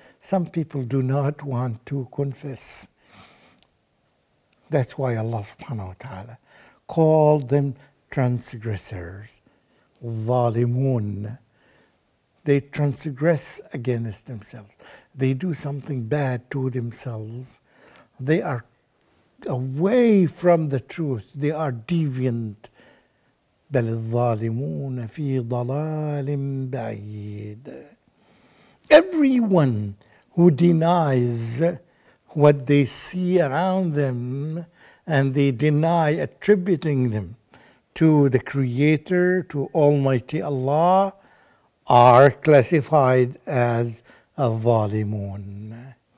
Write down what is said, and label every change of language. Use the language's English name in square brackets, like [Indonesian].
[English] Some people do not want to confess. That's why Allah subhanahu wa ta'ala called them transgressors, zalimun. They transgress against themselves. They do something bad to themselves. They are away from the truth. They are deviant. [Arabic] بل الظالمون في ضلال بعيد. [English] Everyone who denies what they see around them and they deny attributing them to the Creator, to Almighty Allah, are classified as الظالمون.